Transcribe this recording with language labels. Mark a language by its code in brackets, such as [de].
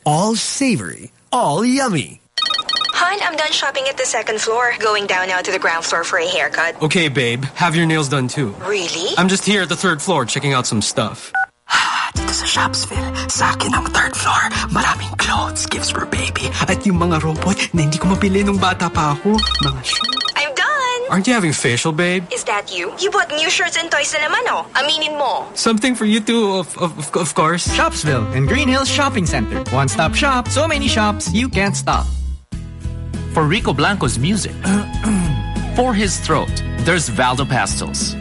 [en] All savory, all yummy. Hun, I'm done shopping at the second floor. Going down now to the ground floor for a haircut. Okay, babe. Have your nails done too. Really? I'm just here at the third floor checking out some stuff. [tl] Dito sa Shopsville, sa akin ang third floor. Maraming [en] clothes, gifts for baby. [tl] At yung mga robot na hindi ko mapili nung bata pa ako. Mga [en] I'm done! Aren't you having facial, babe? Is that you? You bought new shirts and toys [tl] na naman, oh. Aminin mo. [en] Something for you too, of course. Shopsville and Green Hills Shopping Center. One stop shop, so many shops, you can't stop. For Rico Blanco's music, for his throat, there's Valdo Pastels.